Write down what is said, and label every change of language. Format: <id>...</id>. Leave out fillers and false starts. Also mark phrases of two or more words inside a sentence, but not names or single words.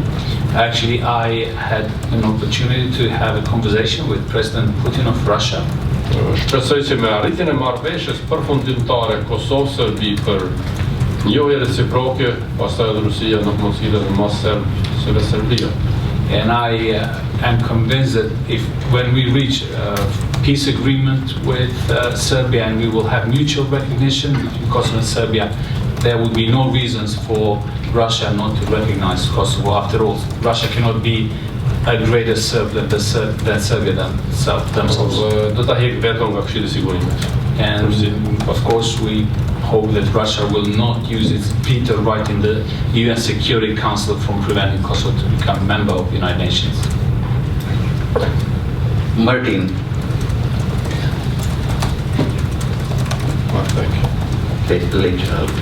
<en>Actually, I had an opportunity to have a conversation with President Putin of Russia.</en> <sq>Shpresoj që me arritjen e marrëveshjes përfundimtare Kosovë-Serbi për njohje reciproke, pastaj edhe Rusia nuk mund të sillet më serb se Serbia.</sq> <en>And I am convinced that when we reach a peace agreement with Serbia and we will have mutual recognition between Kosovo and Serbia, there would be no reasons for Russia not to recognize Kosovo. After all, Russia cannot be a greater Serb than Serbia themselves.</en> <sq>Do ta heq veton nga Këshilli i Sigurimit.</sq> <en>And of course, we hope that Russia will not use its veto right in the UN Security Council from preventing Kosovo to become a member of the United Nations. Martin. Later.</en>